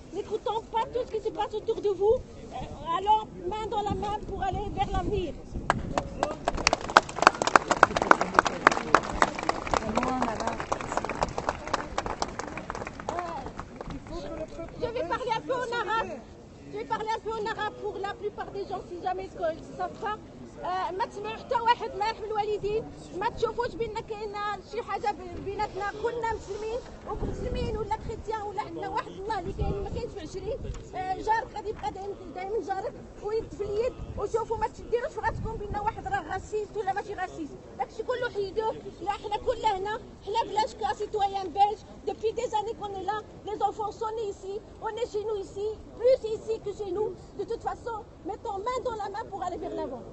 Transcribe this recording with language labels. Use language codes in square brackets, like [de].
[fr] N'écoutons pas tout ce qui se passe autour de vous. Allons main dans la main pour aller vers l'avenir. Je vais parler un peu en arabe. Je vais parler un peu en arabe pour la plupart des gens si jamais ils ne savent pas. [ar] ما تسمعوا حتى واحد ما يرحم الوالدين، ما تشوفوش بان كاينه شي حاجه بيناتنا، كلنا مسلمين ومسلمين ولا كريستيان ولا عندنا واحد الله اللي كاين ما كاينش في عشرين. جارك غادي يبقى دائما جارك ويد في اليد، وشوفوا ما تديروش في راسكم بان واحد راه غاسيست ولا ماشي غاسيست، داكشي كله حيدوه. لا حنا كلنا هنا، حنا بلاش كا سيتويان بلج [fr] depuis des années qu'on est là, les enfants sont nés ici, on est chez nous ici, plus ici que chez nous. De toute façon, mettons main dans la main pour aller vers l'avant.